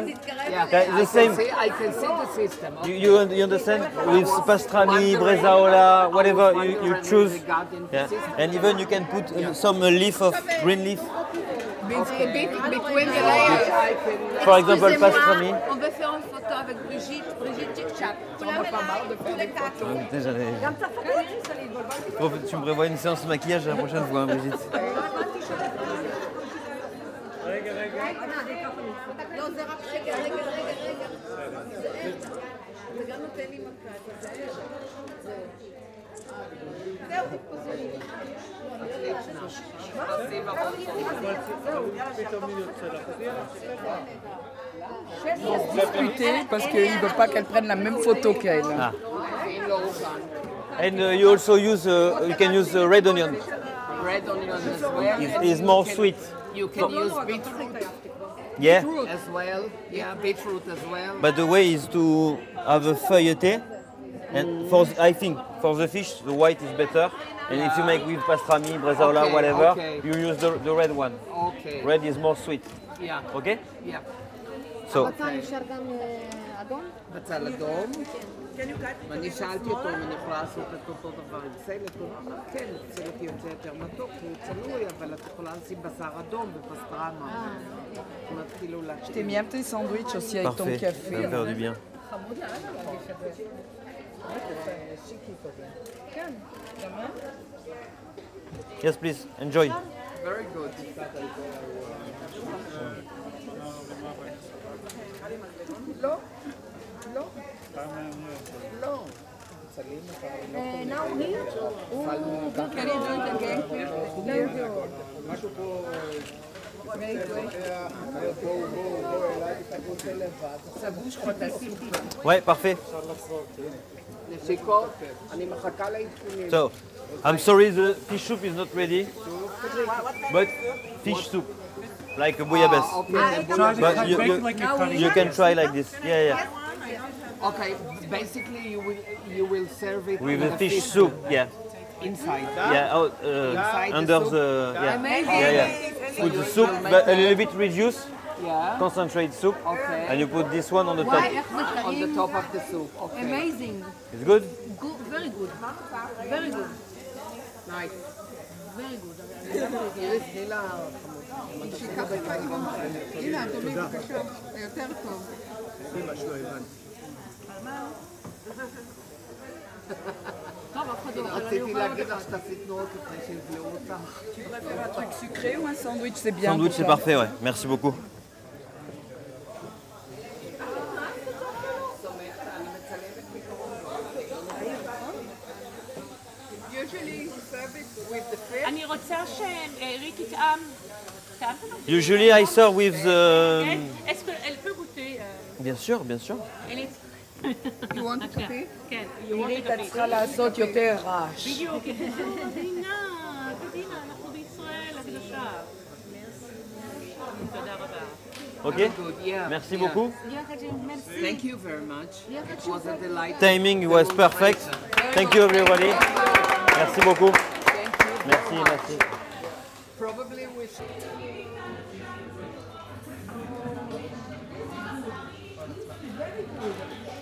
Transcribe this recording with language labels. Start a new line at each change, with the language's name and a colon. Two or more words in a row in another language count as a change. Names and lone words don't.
English: Yeah, It's the same. I can see the system. You understand? With pastrami, bresaola, whatever you choose. Yeah. And even you can put some leaf of green leaf. Between the layers, I can. For example, pastrami.
French: On veut faire une photo avec Brigitte. Brigitte Tchik-Chak. Désolé. Tu me prévois une séance de maquillage la prochaine fois, hein, Brigitte.
Hebrew: לא, זה רק שקר, רגע. זה גם נותן לי מכה, תיזהר. זהו, תתפזו לי.
French: Discuter parce qu'il ne veut pas qu'elle prenne la même photo qu'elle. Ah.
English: And you also use, you can use red onion. Red onion as well. It's more sweet. You can use beetroot. Yeah. As well. Yeah, beetroot as well. But the way is to have a feuilleté. And I think for the fish, the white is better. And if you make with pastrami, bresaola, whatever, you use the red one. Okay. Red is more sweet. Yeah. Okay? Yeah. So.
Hebrew: נשאר גם אדום? בצל אדום. ואני שאלתי אותו אם אני יכולה לעשות את אותו דבר עם סלט, הוא אמר כן, סלט יוצא יותר מתוק, הוא צלוי, אבל את יכולה לשים בשר אדום ופסטרמה. זאת אומרת, כאילו
French: Je t'ai mis un petit sandwich aussi avec ton Parfait, café. ça va faire du bien.
English: Yes, please, enjoy. Very good.
Hebrew: לא, לא, לא.
English: Now here? Can you do it again?
Hebrew: משהו פה...
French: Ouais, parfait.
Hebrew: נשיקות, אני מחכה לעדכונים.
English: So, I'm sorry the fish soup is not ready, but fish soup. like a bouillabaisse. But you can try like this. Yeah. Okay, basically you will serve it With a fish soup. Yeah. Inside. Yeah. Under the. Yeah. Put the soup, but a little bit reduced. Yeah. Concentrate soup. Okay. And you put this one on the top. On the top of the soup. Okay. Amazing. It's good. Good, very good. Very good. Nice. Very good.
Hebrew: הנה, אדוני, בבקשה. יותר טוב. רציתי להגיד לך שתעשי תנועות לפני שיבלעו אותך.
French: Tu préfères un truc sucré ou un sandwich, c'est bien? Sandwich, c'est parfait, ouais. Merci beaucoup.
Hebrew: אני רוצה שריק יטעם.
English: Usually I serve with the.
French: Est-ce qu'elle peut goûter? Bien sûr, bien sûr.
English: You want to pee?
Hebrew: כן. עירית, את צריכה לעשות יותר רעש. בדיוק. תדינה, אנחנו בישראל הקדושה. תודה רבה.
French: Ok. Merci beaucoup.
English: Thank you very much. It was a delight. Timing was perfect. Thank you everybody.
French: Merci beaucoup. Merci, merci.
English: Probably we should.